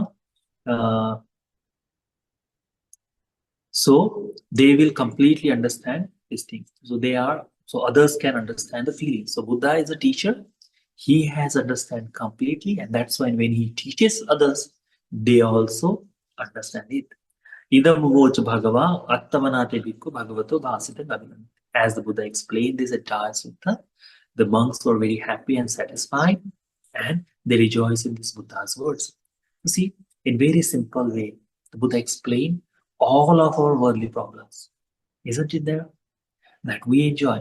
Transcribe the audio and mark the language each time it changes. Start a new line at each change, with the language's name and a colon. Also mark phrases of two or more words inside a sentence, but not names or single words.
English: Uh, so they will completely understand these things. So others can understand the feelings. So Buddha is a teacher. He has understand completely, and that's why when he teaches others, they also understand it.
Pali: Idam vocha bhagava attamanate bhikkhu bhagavato bhasita gavinam.
English: As the Buddha explained this entire sutta, the monks were very happy and satisfied, and they rejoice in this Buddha's words. You see, in very simple way, the Buddha explained all of our worldly problems. Isn't it there? That we enjoy.